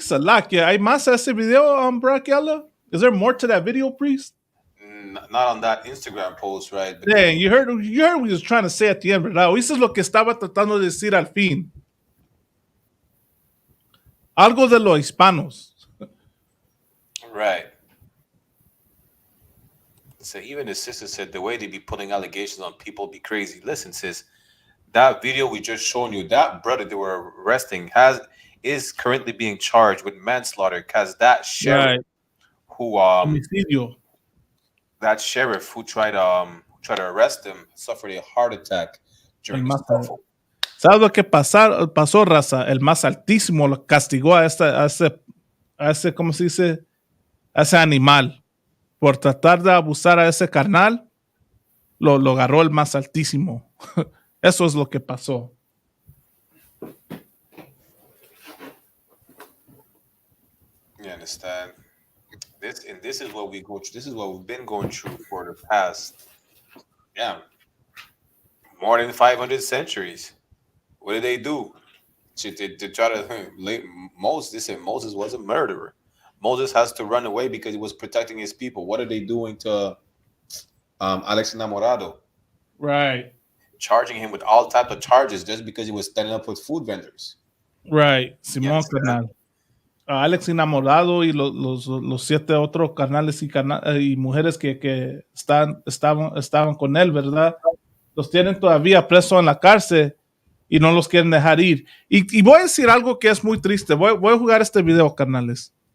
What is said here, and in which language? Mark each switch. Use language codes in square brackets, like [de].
[es] Salakia, ¿hay más a ese video, Brachiala? [en] Is there more to that video, priest? Not on that Instagram post, right? Dang, you heard what he was trying to say at the end, ¿verdad? [es] Eso es lo que estaba tratando de decir al fin. Algo de los hispanos. [en] Right. So even his sister said the way they be putting allegations on people be crazy. Listen, sis, that video we just shown you, that brother they were arresting is currently being charged with manslaughter because that sheriff who [es] homicidio. [en] That sheriff who tried to arrest him suffered a heart attack during the scuffle. [es] ¿Sabes lo que pasó, raza? El más altísimo lo castigó a ese, ¿cómo se dice? A ese animal. Por tratar de abusar a ese carnal, lo agarró el más altísimo. Eso es lo que pasó. [en] You understand? This is what we go through. This is what we've been going through for the past, more than 500 centuries. What did they do? To try to Moses. They said Moses was a murderer. Moses has to run away because he was protecting his people. What are they doing to Alex Enamorado? Right. Charging him with all types of charges just because he was standing up with food vendors. [es] Right. Simón carnal. Alex Enamorado y los 7 otros carnales y mujeres que estaban con él, ¿verdad? Los tienen todavía presos en la cárcel y no los quieren dejar ir. Y voy a decir algo que es muy triste. Voy a jugar este video, carnales.